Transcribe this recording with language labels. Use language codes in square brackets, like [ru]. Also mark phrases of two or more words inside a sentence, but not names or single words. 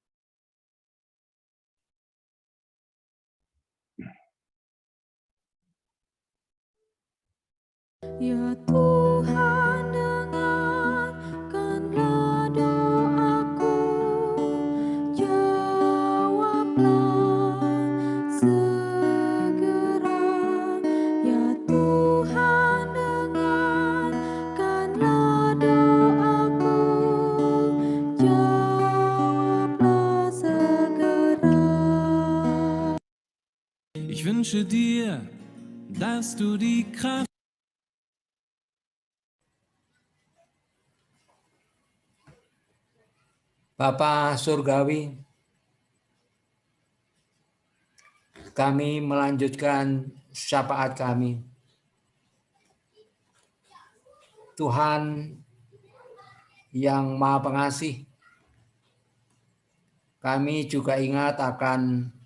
[id] Ya Tuhan, dengarkanlah doaku, jawablah segera. Ya Tuhan, dengarkanlah doaku, jawablah segera. [de] Ich wünsche dir, dass du die Kraft [id] Bapa Surgawi, kami melanjutkan syafaat kami. Tuhan yang Maha Pengasih, kami juga ingat akan